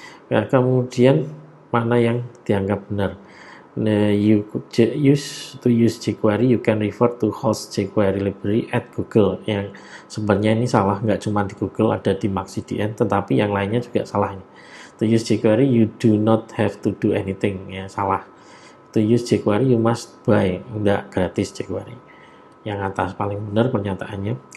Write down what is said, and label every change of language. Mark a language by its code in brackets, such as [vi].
[id] Ya, kemudian mana yang dianggap benar? [en] You could use jQuery, you can refer to host jQuery library at Google. [id] Yang sebenarnya ini salah, nggak cuma di Google, ada di MaxCDN, tetapi yang lainnya juga salah ini. [en] To use jQuery, you do not have to do anything ya, salah. To use jQuery, you must buy, [id] enggak, gratis jQuery. Yang atas paling benar pernyataannya.